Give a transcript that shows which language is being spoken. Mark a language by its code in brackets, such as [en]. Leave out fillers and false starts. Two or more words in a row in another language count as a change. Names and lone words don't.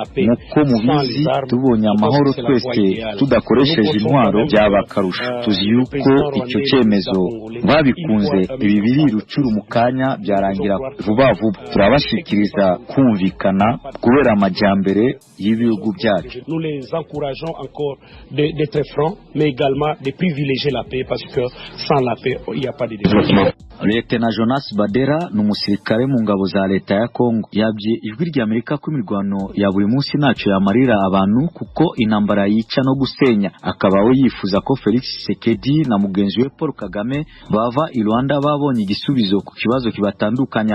[rw] Nk'uko mubizi, tubonye amahoro twese tudakoresheje intwaro byaba akarusho. Tuzi yuko icyo cyemezo babikunze, ibi biri rucuru mu kanya byarangira vuba vuba. Turabashikiriza kumvikana kubera amajyambere y'ibihugu byacu. [fr] Nous les encourageons encore d'être francs, mais également de privilégier la paix parce que sans la paix, il n'y a pas de développement. [rw] Lieutenant Jonas Badera n'umusirikare mu ngabo za leta ya Kongo yabye ijwi rya Amerika ko imirwano ya buri munsi ntacyo yamarira abantu kuko intambara yica no gusenya. Akaba we yifuza ko Felix Tshisekedi na mugenzi we Paul Kagame bava i Rwanda babonye igisubizo ku kibazo kibatandukanya.